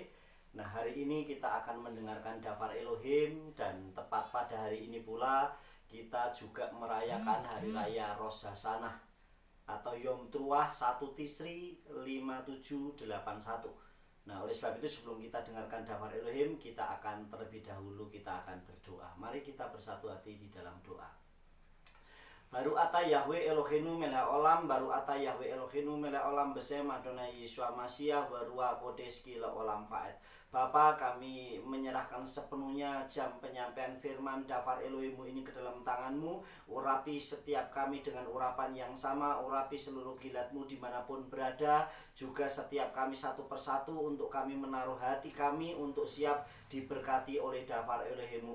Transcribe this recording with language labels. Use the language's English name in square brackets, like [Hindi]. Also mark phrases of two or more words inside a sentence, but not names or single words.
[Indonesian] Nah, hari ini kita akan mendengarkan [Hebrew] דבר אלוהים, [Indonesian] dan tepat pada hari ini pula kita juga merayakan Hari Raya Rosh Hashanah atau Yom Truah 1 Tisri 5781. Nah, oleh sebab itu sebelum kita dengarkan [Hebrew] דבר אלוהים, [Indonesian] kita akan terlebih dahulu kita akan berdoa. Mari kita bersatu hati di dalam doa. [Hebrew] ברוך אתה יהוה אלוהינו מלך עולם, ברוך אתה יהוה אלוהינו מלך עולם, בשם אדוני ישוע משיח ברוח קודש כלה עולם ועד. [Indonesian] Bapa, kami menyerahkan sepenuhnya jam penyampaian firman Dafar Elohimmu ini ke dalam tangan-Mu. Urapi setiap kami dengan urapan yang sama, urapi seluruh gilat-Mu dimanapun berada, juga setiap kami satu persatu untuk kami menaruh hati kami untuk siap diberkati oleh Dafar Elohimmu.